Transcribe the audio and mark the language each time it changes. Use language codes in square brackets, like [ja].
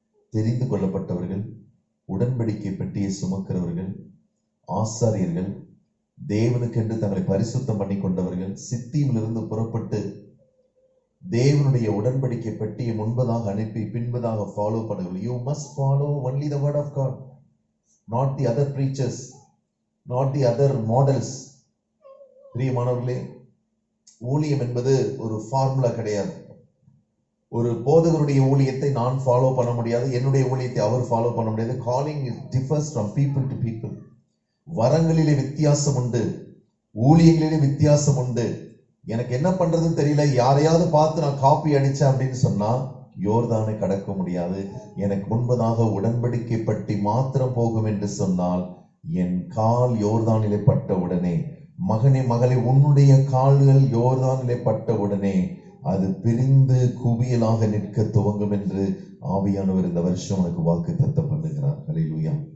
[ta] தெரிந்து கொள்ளப்பட்டவர்கள், உடன்படிக்கை பெட்டியை சுமக்கிறவர்கள், ஆசாரியர்கள், தேவனுக்கென்று தங்களை பரிசுத்தம் பண்ணி கொண்டவர்கள், சித்தீமிலிருந்து புறப்பட்டு தேவனுடைய உடன்படிக்கை பெட்டியை முன்பதாக அனுப்பி பின்பதாக ஃபாலோ பண்ணுங்கள். [en] You must follow only the word of God, not the other preachers, not the other models. [ta] பிரியமானவர்களே, ஊழியம் என்பது ஒரு ஃபார்முலா கிடையாது. ஒரு போதகருடைய ஊழியத்தை நான் ஃபாலோ பண்ண முடியாது, என்னுடைய ஊழியத்தை அவர் ஃபாலோ பண்ண முடியாது. [en] Calling differs from people to people. [ta] வரங்களிலே வித்தியாசம் உண்டு, ஊழியங்களிலே வித்தியாசம் உண்டு. எனக்கு என்ன பண்றதுன்னு தெரியல, யாரையாவது பார்த்து நான் காப்பி அடிச்சேன் அப்படின்னு சொன்னா யோர்தானை கடக்க முடியாது. எனக்கு முன்பதாக உடன்படிக்கை பட்டி மாத்திரம் போகும் என்று சொன்னால் என் கால் யோர்தானிலே பட்ட உடனே, மகனே மகளே, உன்னுடைய கால்கள் யோர்தானிலே பட்ட உடனே அது பிரிந்து குவியலாக நிற்க துவங்கும் என்று ஆவியானவர் இந்த வருஷம் உனக்கு வாக்கு தத்தம் பண்ணுகிறார். ஹல்லேலூயா.